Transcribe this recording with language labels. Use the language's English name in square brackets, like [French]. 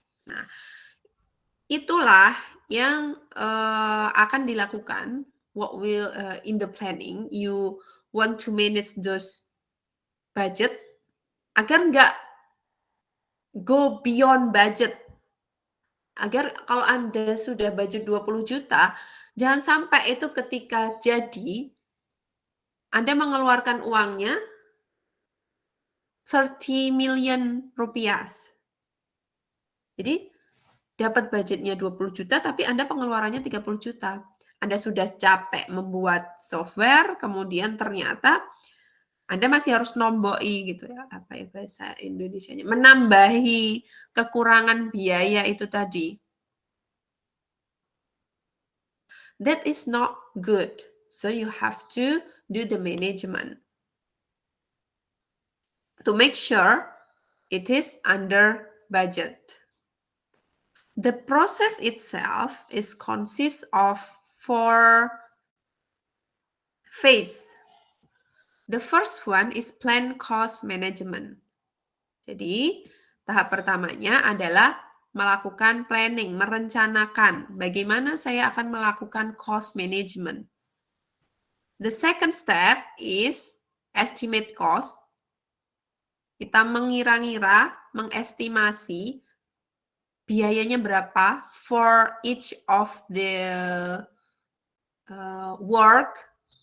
[Indonesian] Nah, itulah yang akan dilakukan. [English] What will in the planning you want to manage those budget [Indonesian] agar nggak [English] go beyond budget. [Indonesian] Agar kalau Anda sudah budget 20 juta, jangan sampai itu ketika jadi, Anda mengeluarkan uangnya [English] 30 million [Indonesian] rupiah. Jadi dapat budgetnya 20 juta, tapi Anda pengeluarannya 30 juta. Anda sudah capek membuat software, kemudian ternyata Anda masih harus nomboi gitu ya, apa ya bahasa Indonesianya, menambahi kekurangan biaya itu tadi. [English] That is not good. So you have to do the management to make sure it is under budget. The process itself is consists of 4 phases. The first one is plan cost management. [Indonesian] Jadi, tahap pertamanya adalah melakukan planning, merencanakan bagaimana saya akan melakukan cost management. [English] The second step is estimate cost. [Indonesian] Kita mengira-ngira, mengestimasi biayanya berapa [English] for each of the work.